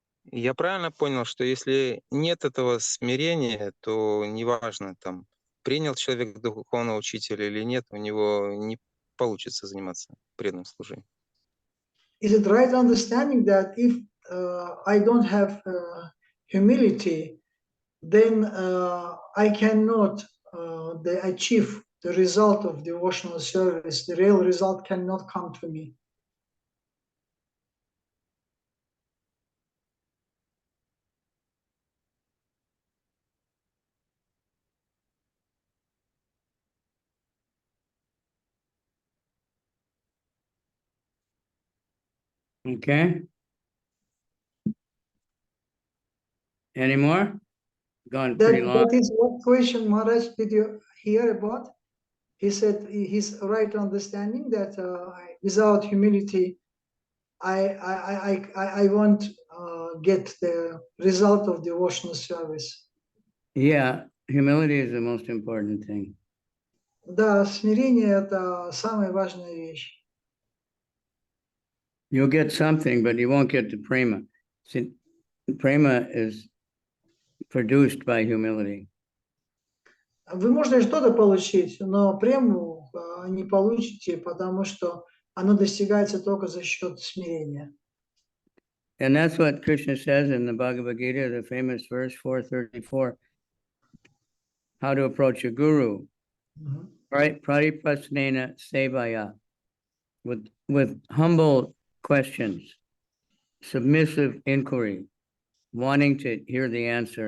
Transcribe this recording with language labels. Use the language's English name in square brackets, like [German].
[Russian] Я правильно понял, что если нет этого смирения, то неважно, там, принял человек духовного учителя или нет, у него не получится заниматься преданным служением. [English] Is it right understanding that if I don't have humility, then I cannot achieve the result of devotional service? The real result cannot come to me. Okay. Any more? Gone pretty long. That is what question, Maharaj, did you hear about? He said his right understanding that without humility, I won't get the result of devotional service. Yeah, humility is the most important thing. [Russian] Да, смирение – это самая важная вещь. [English] You'll get something, but you won't get the prema. See, prema is produced by humility. [Russian] Вы можете что-то получить, но прему не получите, потому что оно достигается только за счет смирения. [English] And that's what Krishna says in the Bhagavad Gita, the famous verse 434, how to approach a guru. Right? Pratiprasnena sevaya, with humble questions, submissive inquiry, wanting to hear the answer.